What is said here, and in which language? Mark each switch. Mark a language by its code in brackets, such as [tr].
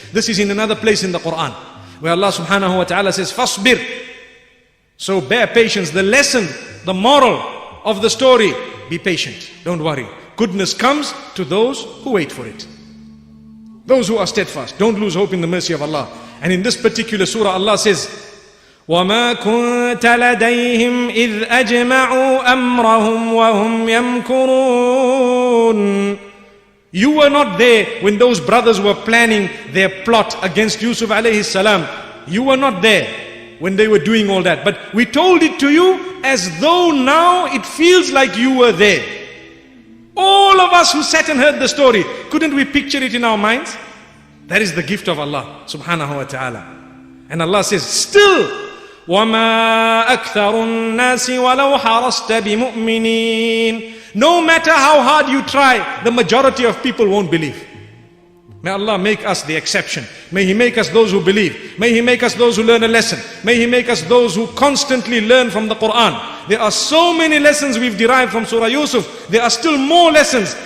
[en] This is in another place in the Quran, where Allah subhanahu wa ta'ala says, فَاصْبِرْ. So bear patience. The lesson, the moral of the story, be patient, don't worry. Goodness comes to those who wait for it. Those who are steadfast. Don't lose hope in the mercy of Allah. And in this particular surah, Allah says, [ar] وَمَا كُنْتَ لَدَيْهِمْ إِذْ أَجْمَعُوا أَمْرَهُمْ وَهُمْ يَمْكُرُونَ. [en] You were not there when those brothers were planning their plot against Yusuf alayhi salam. You were not there when they were doing all that. But we told it to you as though now it feels like you were there. All of us who sat and heard the story, couldn't we picture it in our minds? That is the gift of Allah subhanahu wa ta'ala. And Allah says, still, [ar] وَمَا أَكْثَرُ النَّاسِ وَلَوْ حَرَصْتَ بِمُؤْمِنِينَ. [en] No matter how hard you try, the majority of people won't believe. May Allah make us the exception. May He make us those who believe. May He make us those who learn a lesson. May He make us those who constantly learn from the Quran. There are so many lessons we've derived from Surah Yusuf. There are still more lessons.